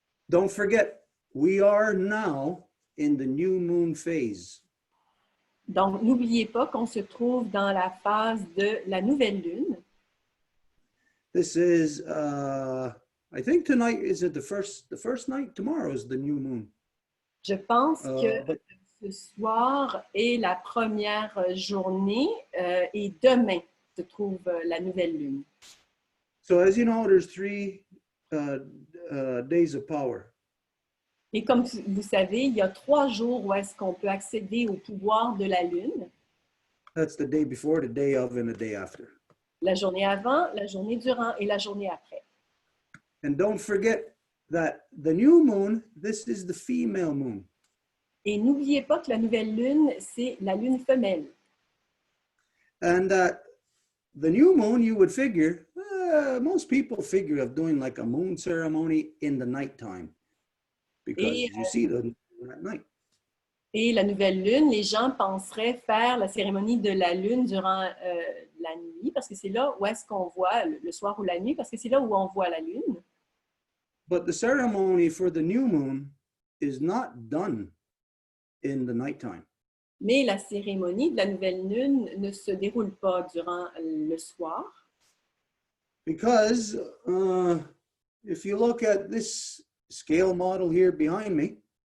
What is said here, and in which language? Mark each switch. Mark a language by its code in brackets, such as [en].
[en] Don't forget, we are now in the new moon phase. [fr] Donc, n'oubliez pas qu'on se trouve dans la phase de la nouvelle lune. [en] This is, I think tonight is it the first night? Tomorrow is the new moon. [fr] Je pense que ce soir est la première journée et demain se trouve la nouvelle lune. [en] So as you know, there's 3 days of power. [fr] Et comme vous savez, il y a 3 jours où est-ce qu'on peut accéder au pouvoir de la lune. [en] That's the day before, the day of, and the day after. [fr] La journée avant, la journée durant et la journée après. [en] And don't forget that the new moon, this is the female moon. [fr] Et n'oubliez pas que la nouvelle lune, c'est la lune femelle. [en] And that the new moon, you would figure, most people figure of doing like a moon ceremony in the nighttime because you see the moon at night. [fr] Et la nouvelle lune, les gens penseraient faire la cérémonie de la lune durant la nuit, parce que c'est là où est-ce qu'on voit, le soir ou la nuit, parce que c'est là où on voit la lune. [en] But the ceremony for the new moon is not done in the nighttime. [fr] Mais la cérémonie de la nouvelle lune ne se déroule pas durant le soir. [en] Because if you look at this scale model here behind me,